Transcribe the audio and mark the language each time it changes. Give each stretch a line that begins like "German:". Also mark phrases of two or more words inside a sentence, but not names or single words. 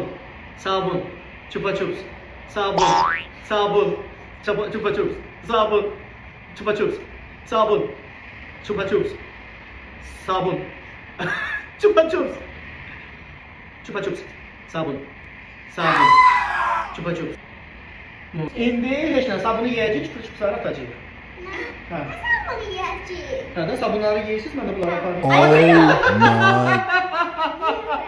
Azerbaijani: Sabun. Çupa-çups. Sabun. Sabun. Çupa-çups. Sabun. Çupa-çups. Sabun. Çupa-çups. Sabun. Çupa-çups. Çupa-çups. Sabun. Sabun. Çupa-çups. İndi heç nə sabunu yeyəcək, çupa-çupsları atacaq. Hə. Sabunu yiyəcək. Hə də sabunları yeyirsiniz, mən də bunları aparım.
English: Oh my